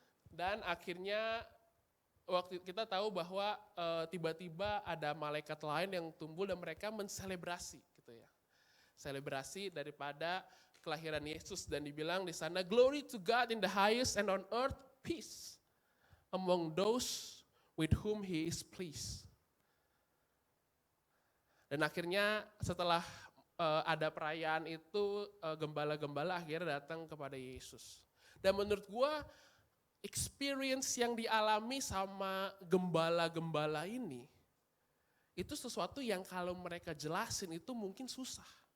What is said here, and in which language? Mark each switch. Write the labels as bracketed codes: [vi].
[id] Dan akhirnya waktu kita tahu bahwa tiba-tiba ada malaikat lain yang tumbuh dan mereka menselebrasi gitu ya. Selebrasi daripada kelahiran Yesus dan dibilang di sana [en] glory to God in the highest and on earth peace among those with whom He is pleased. [id] Dan akhirnya setelah ada perayaan itu gembala-gembala akhirnya datang kepada Yesus. Dan menurut gua experience yang dialami sama gembala-gembala ini, itu sesuatu yang kalau mereka jelasin itu mungkin susah.